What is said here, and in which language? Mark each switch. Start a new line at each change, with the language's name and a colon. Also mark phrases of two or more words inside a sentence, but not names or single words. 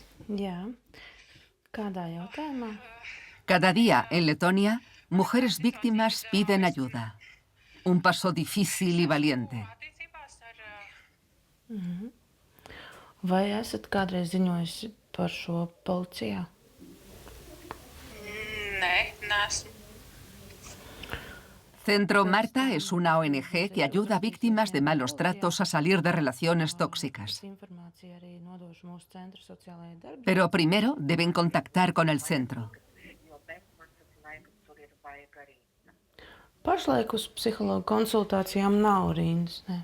Latvian: Jā. Kādā jautājumā?
Spanish: Cada día en Letonia, mujeres víctimas piden ayuda. Un paso difícil y valiente.
Latvian: Vai esat kādreiz ziņojusi par šo policijā? Nē, neesmu.
Spanish: Centro Marta es una ONG que ayuda a víctimas de malos tratos a salir de relaciones tóxicas. Pero primero deben contactar con el centro.
Latvian: Pašlaik uz psihologu konsultācijām nav rindas. Ne.